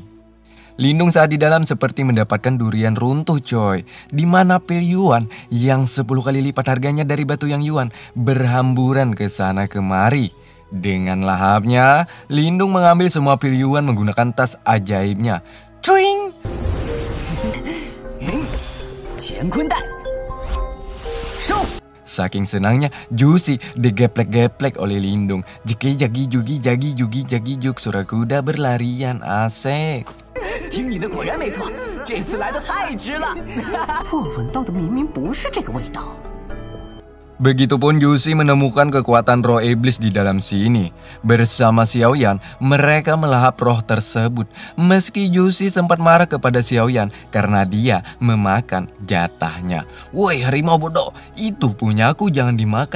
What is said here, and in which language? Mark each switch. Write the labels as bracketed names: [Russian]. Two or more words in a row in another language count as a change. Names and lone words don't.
[Indonesian] Lindung saat di dalam seperti mendapatkan durian runtuh coy. Dimana pil Yuan yang 10 kali lipat harganya dari batu yang Yuan berhamburan ke sana kemari. Dengan lahapnya, Lindung mengambil semua pil Yuan menggunakan tas ajaibnya. Cuing! Saking senangnya, Juicy digeplek-geplek oleh Lindung. Jeki jagi jugi jagi jugi jagi juk, suara kuda berlarian, asik. [Chinese] 听你的果然没错，这次来的太值了。我闻到的明明不是这个味道。 [Indonesian] Begitupun Juicy menemukan kekuatan roh iblis di dalam sini. Bersama Xiaoyan, mereka melahap roh tersebut. Meski Juicy sempat marah kepada Xiaoyan karena dia memakan jatahnya. Woi harimau bodoh, itu punyaku, jangan dimakan.